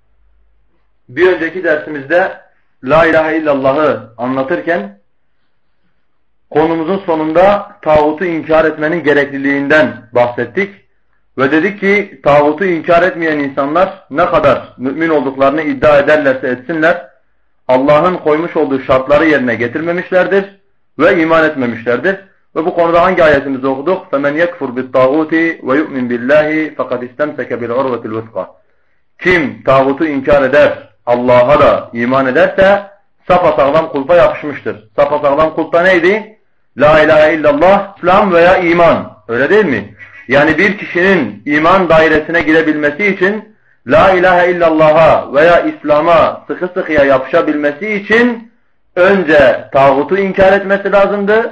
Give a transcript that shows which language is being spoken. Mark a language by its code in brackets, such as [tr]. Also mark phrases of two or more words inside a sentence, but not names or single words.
[tr] Bir önceki dersimizde [ar] لا إله إلا الله'ı [tr] anlatırken konumuzun sonunda tağutu inkar etmenin gerekliliğinden bahsettik. Ve dedik ki tağutu inkar etmeyen insanlar ne kadar mümin olduklarını iddia ederlerse etsinler, Allah'ın koymuş olduğu şartları yerine getirmemişlerdir ve iman etmemişlerdir. Ve bu konuda hangi ayetimizi okuduk? [ar] فَمَنْ يَكْفُرْ بِالطَّاغُوتِ وَيُؤْمِنْ بِاللّٰهِ فَقَدْ اِسْتَمْسَكَ بِالْعُرْوَةِ الْوُثْقَى. [tr] Kim tağutu inkar eder, Allah'a da iman ederse sapasağlam kulpa yapışmıştır. Sapasağlam kulpa neydi? [ar] لا إله إلا الله, [tr] İslam veya iman. Öyle değil mi? Yani bir kişinin iman dairesine girebilmesi için [ar] لا إله إلا الله'a [tr] veya İslam'a sıkı sıkıya yapışabilmesi için önce tağutu inkar etmesi lazımdı.